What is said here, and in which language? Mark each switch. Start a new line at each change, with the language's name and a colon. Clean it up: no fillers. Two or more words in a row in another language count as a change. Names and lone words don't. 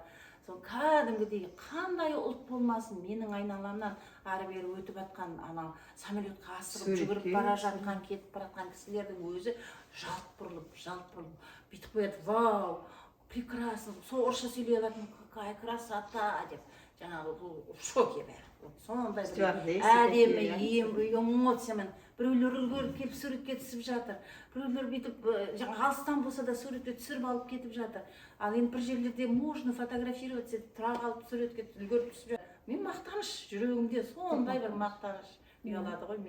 Kazakh: Сол кәдімгідей қандай ұлт болмасын, менің айналамнан ары бері өтіп жатқан анау самолетқа асығып жүгіріп бара жатқан, кетіп бара жатқан кісілердің өзі жалт бұрылып бүйтіп қояды. Вау, прекрасно, сол орысша сөйлей алатын,
Russian: какая красота деп.
Kazakh: Жаңағы
Russian: в шоке
Kazakh: бәрі. Сондай әдемі эмоциямен біреулер үлгеріп келіп суретке түсіп жатыр. Біреулер бүйтіп алыстан болса да суретке түсіріп алып кетіп жатыр. Ал енді бір жерлерде
Russian: можно фотографироваться,
Kazakh: тұра қалып суретке үлгеріп түсіп жатыр. Мен мақтаныш, жүрегімде сондай бір мақтаныш ұялады ғой.